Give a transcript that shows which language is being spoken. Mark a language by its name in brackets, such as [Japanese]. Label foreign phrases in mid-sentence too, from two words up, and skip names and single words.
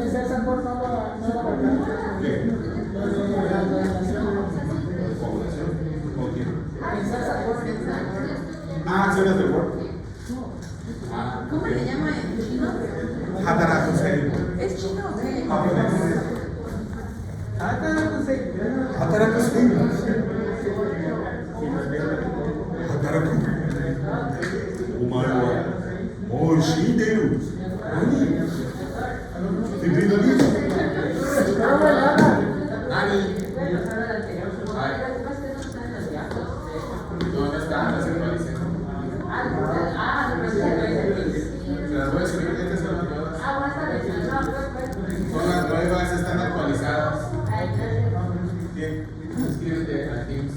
[Spanish] ¿Con quién? Ah, ¿sí las de Word? Ah, ¿Cómo le llama en chino? Hatarakusei. ¿Es chino o qué? Japonés. Hatarakusei. Hatarakusei. [Japanese] お前はもう知ってる. [Spanish] Nani? Fibrinolisis. Nani? No está, no se actualiza. Se las voy a escribir, estas son las nuevas. Son las nuevas, están actualizadas. Bien, escríbete al Teams.